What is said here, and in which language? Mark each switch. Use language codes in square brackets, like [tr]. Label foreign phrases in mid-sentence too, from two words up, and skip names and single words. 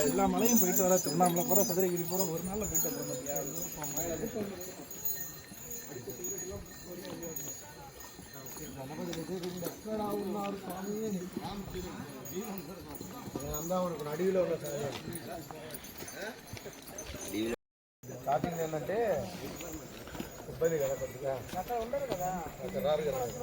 [ta] எல்லா மலையும் போயிட்டு வர, திருவண்ணாமலை போற, சதுரகிரி போற, ஒரு நாள்ல போயிட்டு வர மாட்டியா? [te] అడవిలో ఉన్న స్టార్టింగ్ ఏంటంటే ఇబ్బంది కదా కొద్దిగా, అక్కడ ఉండరు కదా, అక్కడ రారు కదా.